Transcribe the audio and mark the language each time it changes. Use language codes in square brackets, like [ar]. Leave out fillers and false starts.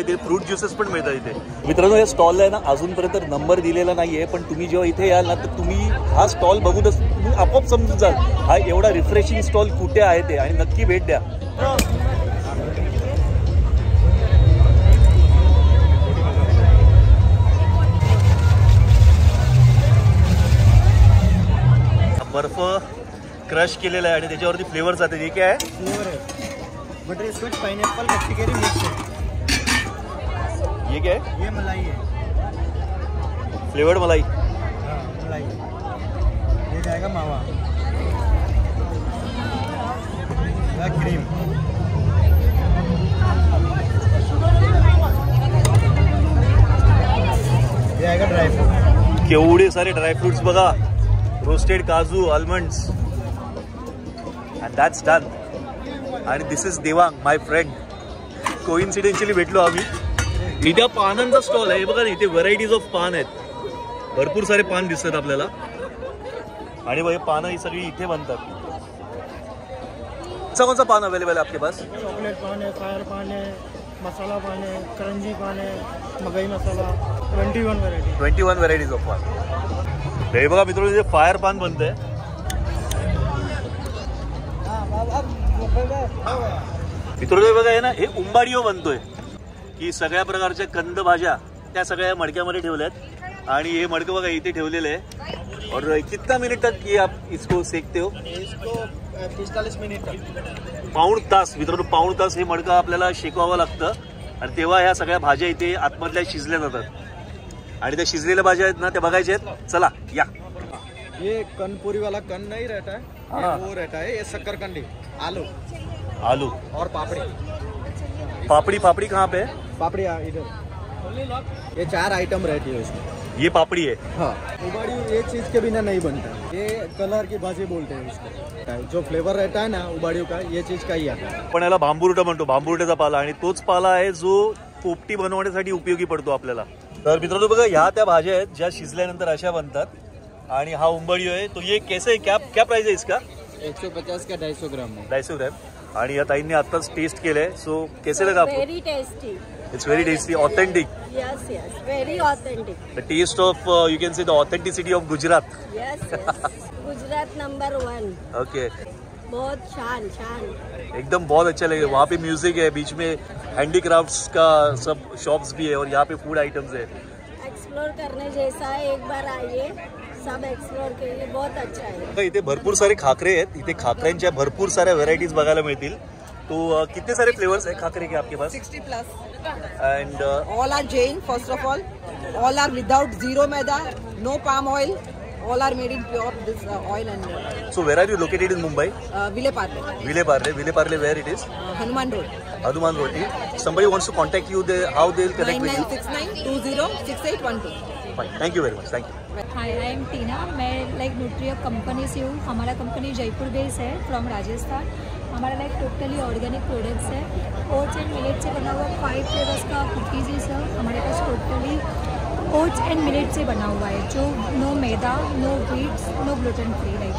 [mr] इथे fruit juices पण मिळतात इथे. मित्रांनो या स्टॉलला आहे ना अजूनपर्यंत नंबर दिलेला नाही आहे पण तुम्ही जेव्हा इथे याल ना तर तुम्ही हा स्टॉल बघूनच तुम्ही आपोआप समजून जाल हा एवढा रिफ्रेशिंग स्टॉल कुठे आहे ते आणि नक्की भेट द्या. बर्फ क्रश केलेला आहे आणि त्याच्यावरती फ्लेवर्स जाते. हे काय आहे? [hi] फ्लेवर है बटर स्कॉच पाइनएप्पल कच्ची मिक्स है. ये क्या है? ये मलाई है. फ्लेवर्ड मलाई. हाँ मलाई. ये जाएगा मावा. क्रीम. ये आएगा ड्राई फ्रूट. [mr] केवढे सारे ड्रायफ्रुट्स बघा. रोस्टेड काजू आल्मंड्स [en] and that's done. [mr] आणि [en] This is Devang my friend. [mr] कोइन्सिडेंशियली भेटलो आम्ही. इथे पानांचा स्टॉल आहे बघा. इथे व्हरायटीज ऑफ पान आहेत. भरपूर सारे पान दिसतात आपल्याला आणि हे पानं ही सगळी इथे बनतात. [hi] कौन सा पान अवेलेबल है आपके पास? चॉकलेट पान है, फायर पान है, मसाला पान है, करंजी पान है, मकई मसाला. 21 [mr] व्हरायटीज ऑफ पान. हे बघा मित्रांनो इथे फायर पान बनतंय. मित्रांनो बघा आहे ना हे उंबाडियो बनतोय की सगळ्या प्रकारच्या कंद भाज्या त्या सगळ्या मडक्यामध्ये ठेवल्यात आणि हे मडकं बघा इथे ठेवलेलं आहे. [hi] और कितना मिनिट तक ये आप इसको सेकते हो? इसको 45 मिनिट तक. [mr] पाऊण तास. मित्रांनो पाऊण तास हे मडकं आपल्याला शेकवावं लागतं आणि तेव्हा ह्या सगळ्या भाज्या इथे आतमधल्या शिजल्या जातात आणि त्या शिजलेल्या भाज्या आहेत ना त्या बघायच्या आहेत. चला या. [hi] ये कनपुरी वाला कन नहीं रहता है. हाँ. वो रहता है. ये शक्करकंदी. आलू और पापड़ी. पापड़ी कहाँ पे है? पापड़ी इधर. ये 4 आइटम रहती है इसमें. ये पापड़ी है. हाँ. उबाड़ी ये चीज के बिना नहीं बनता. ये कलर की भाजी बोलते हैं इसको. जो फ्लेवर रहता है ना उबाड़ियों का ये चीज का ही आता है. [mr] पण याला भांबुर्टा म्हणतो. भांबुर्ट्याचा पाला आणि तोच पाला आहे जो पोपटी बनवण्यासाठी उपयोगी पडतो आपल्याला. तर मित्रांनो बघा ह्या त्या भाज्या आहेत ज्या शिजल्यानंतर अशा बनतात आणि हा उंबाडियो आहे. [hi] तो ये कैसे क्या प्राइस है इसका? 150 का 250 ग्राम. 250 ग्राम. [mr] आणि या ताईंनी आताच टेस्ट केलंय. [hi] सो कैसे लगा आपको? [en] Very tasty. It's very tasty, authentic. Yes, very authentic. The taste of you can say the authenticity of Gujarat. Yes. Gujarat number 1. Okay. [hi] बहुत शान. एकदम बहुत अच्छा लगे. वहाँ पे म्यूजिक है, बीच में हैंडीक्राफ्ट्स का सब शॉप्स भी है और यहाँ पे फूड आइटम्स है. एक्सप्लोर करने जैसा है. एक बार आइए. सब एक्सप्लोर केले. बहुत अच्छा है. [mr] इथे भरपूर सारे खाकरे आहेत. इथे खाकऱ्यांच्या भरपूर साऱ्या व्हरायटीज बघायला मिळतील. [hi] तो कितने सारे फ्लेवर्स है खाकरे के आपके पास? [en] 60+. And all are Jain first of all are without zero maida, no palm oil, All are made in pure this oil and So where are you located in Mumbai? Vile Parle. Vile Parle, where it is? Hanuman Road. Hanuman Road. If somebody wants to contact you, how they'll connect with you? 9969206812. Fine. Thank you very much. Thank you. Hi I am Tina, [hi] मैं like न्यूट्रिअप company से हूँ। हमारा company Jaipur base है from Rajasthan. हमारा like totally organic products है। Oats and millet से बना हुआ 5 फ्लेवर्स का कुकीज़ है सर। हमारे पास टोटली ओट्स एंड मिलेट से बना हुआ है, जो नो मैदा, no Vitz, no gluten free.